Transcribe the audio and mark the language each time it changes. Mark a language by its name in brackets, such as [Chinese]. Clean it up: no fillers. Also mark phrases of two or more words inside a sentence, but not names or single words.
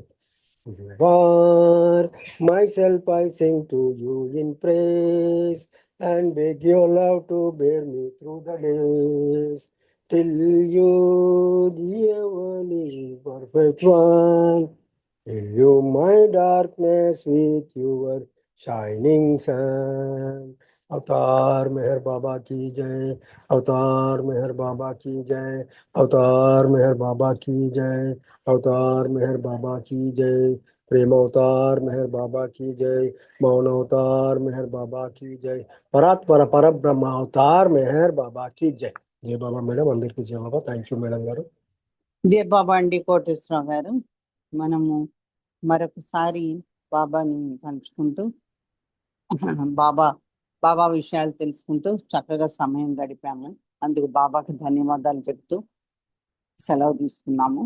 [English] You are myself, I sing to you in praise and beg your love to bear me through the days till you, the only perfect one, illume my darkness with your shining sun. [Hindi] अवतार मेहर बाबा की जय, अवतार मेहर बाबा की जय, अवतार मेहर बाबा की जय, अवतार मेहर बाबा की जय, प्रेम अवतार मेहर बाबा की जय, मौन अवतार मेहर बाबा की जय, [Telugu] పరాత్పర పరబ్రహ్మ అవతార్ మెహర్ బాబా [Hindi] की जय. [Telugu] జయ బాబా మేడం, అందరికీ జయ బాబా. [English] thank you [Telugu] మేడం గారు. జయ బాబా అండి కోటేశ్వరరావు గారు. మనము మరొకసారి బాబాని తలుచుకుంటూ బాబా విషయాలు తెలుసుకుంటూ చక్కగా సమయం గడిపాము. అందుకు బాబాకి ధన్యవాదాలు చెప్తూ సెలవు తీసుకున్నాము.